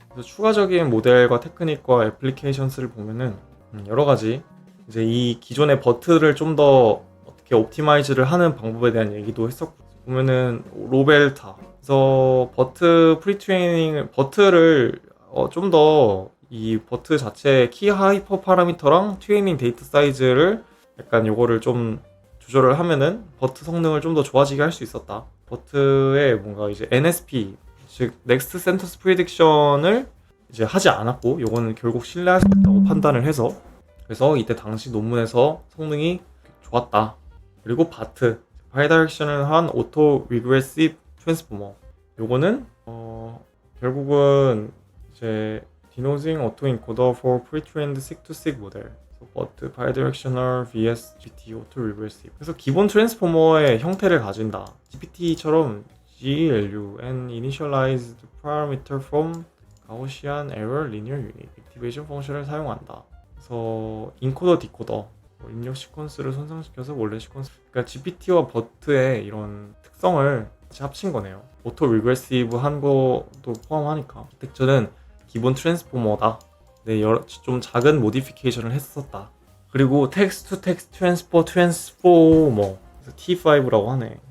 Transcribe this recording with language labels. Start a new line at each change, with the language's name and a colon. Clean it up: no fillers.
Korean: 그래서 추가적인 모델과 테크닉과 애플리케이션스를 보면은 여러 가지 이제 이 기존의 버트를 좀 더 어떻게 옵티마이즈를 하는 방법에 대한 얘기도 했었고, 보면은 로벨타, 그래서 버트 프리트레이닝, 버트를 좀 더 이 버트 자체 키 하이퍼 파라미터랑 트레이닝 데이터 사이즈를 약간 요거를 좀 조절을 하면은 버트 성능을 좀 더 좋아지게 할 수 있었다. 버트에 뭔가 이제 NSP, 즉 Next Sentence Prediction을 이제 하지 않았고, 요거는 결국 신뢰할 수 없다고 판단을 해서, 그래서 이때 당시 논문에서 성능이 좋았다. 그리고 바트, 바이다이렉셔널 한 오토 리그레시브 트랜스포머, 요거는 결국은 이제
English: Denosing Autoencoder for Pre-trained Seq-to-Seq model, but bidirectional vs GPT Auto-Regressive.
Korean: 그래서 기본 트랜스포머의 형태를 가진다. GPT처럼
English: GLU and initialized parameter from Gaussian error linear unit activation
Korean: 펑션을 사용한다. 그래서 인코더 디코더, 입력 시퀀스를 손상시켜서 원래 시퀀스, 그러니까 GPT와 버트의 이런 특성을 같이 합친 거네요. 오토 리그레시브 한 것도 포함하니까. 아키텍처는 기본 트랜스포머다. 네, 좀 작은 모디피케이션을 했었다. 그리고 텍스트 투 텍스트 트랜스포머, T5라고 하네.